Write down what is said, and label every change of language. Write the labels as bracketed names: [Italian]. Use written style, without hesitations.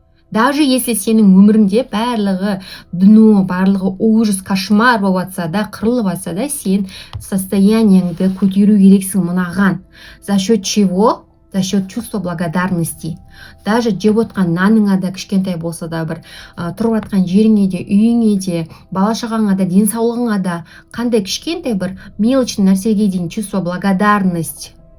[Russian] Даже если [Kazakh] сенің өміріңде барлығы дно, барлығы [Russian] ужас, кошмар [Kazakh] болатса да, қырылып атса да, сен состоянияңды көтеру керексің мынаған. [Russian] За счет чего? За счет чувства благодарности. [Kazakh] Даже жеп отқан наныңа да, кішкентай болса да, бір тұрып атқан жеріңе де, үйіңе де, бала-шағаңа да, денсаулығыңа да, қандай кішкентай бір мелочный нәрсеге дейін [Russian] чувство благодарность.